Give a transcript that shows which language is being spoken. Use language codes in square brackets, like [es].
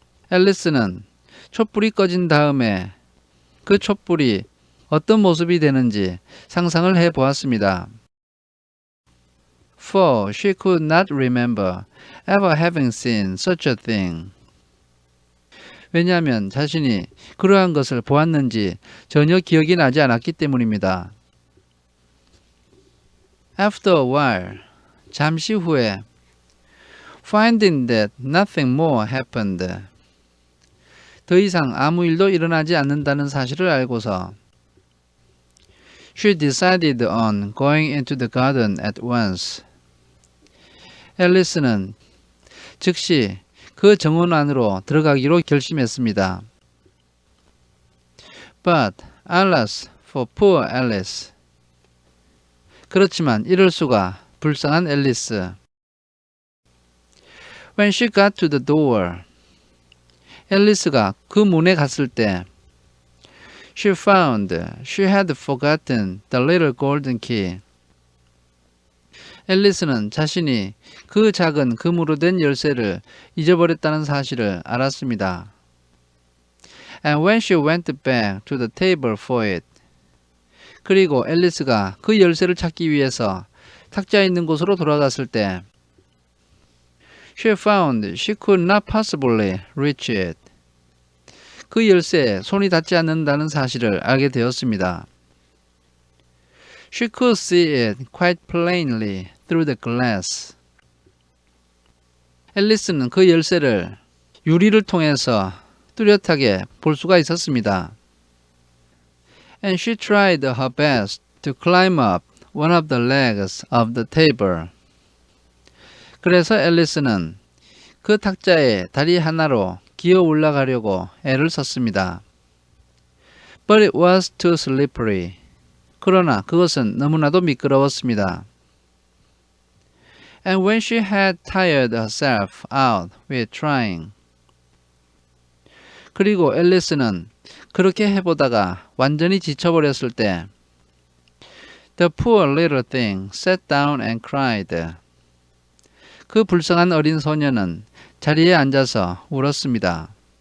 [ko] 앨리스는 촛불이 꺼진 다음에 그 촛불이 어떤 모습이 되는지 상상을 해 보았습니다. [en] For she could not remember ever having seen such a thing. [ko] 왜냐하면 자신이 그러한 것을 보았는지 전혀 기억이 나지 않았기 때문입니다. [en] After a while, [ko] 잠시 후에 [en] finding that nothing more happened. [ko] 더 이상 아무 일도 일어나지 않는다는 사실을 알고서 [en] she decided on going into the garden at once. [ko] 앨리스는 즉시 그 정원 안으로 들어가기로 결심했습니다. [en] But alas for poor Alice. [ko] 그렇지만 이럴 수가, 불쌍한 앨리스. [en] When she got to the door. [ko] 앨리스가 그 문에 갔을 때 [en] she found she had forgotten the little golden key. [ko] 앨리스는 자신이 그 작은 금으로 된 열쇠를 잊어버렸다는 사실을 알았습니다. [en] And when she went back to the table for it. [ko] 그리고 앨리스가 그 열쇠를 찾기 위해서 탁자에 있는 곳으로 돌아갔을 때 [en] she found she could not possibly reach it. [ko] 그 열쇠에 손이 닿지 않는다는 사실을 알게 되었습니다. [en] She could see it quite plainly through the glass. [ko] 앨리스는 그 열쇠를 유리를 통해서 뚜렷하게 볼 수가 있었습니다. [en] And she tried her best to climb up one of the legs of the table. [ko] 그래서 앨리스는 그 탁자의 다리 하나로 기어 올라가려고 애를 썼습니다. [en] But it was too slippery. [ko] 그러나 그것은 너무나도 미끄러웠습니다. [en] And when she had tired herself out with trying. [ko] 그리고 앨리스는 그렇게 해보다가 완전히 지쳐버렸을 때 [en] The poor little thing sat down and cried. [ko] 그 불쌍한 어린 소녀는 자리에 앉아서 울었습니다.